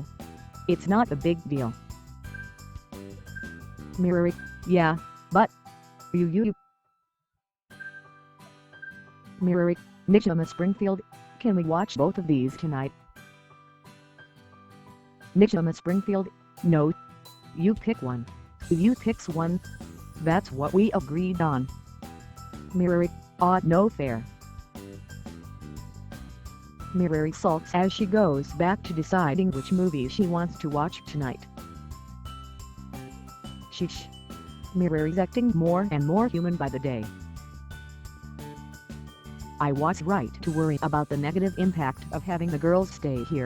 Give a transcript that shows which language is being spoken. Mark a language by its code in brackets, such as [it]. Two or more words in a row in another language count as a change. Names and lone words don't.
[en] It's not a big deal. Mirari, yeah, but you. Mirari, Nichama Springfield, can we watch both of these tonight? Nichama Springfield, no. You pick one. You picks one. That's what we agreed on. Mirari, no fair. Mirari sulks as she goes back to deciding which movie she wants to watch tonight. Sheesh. Mirari's acting more and more human by the day. I was right to worry about the negative impact of having the girls stay here.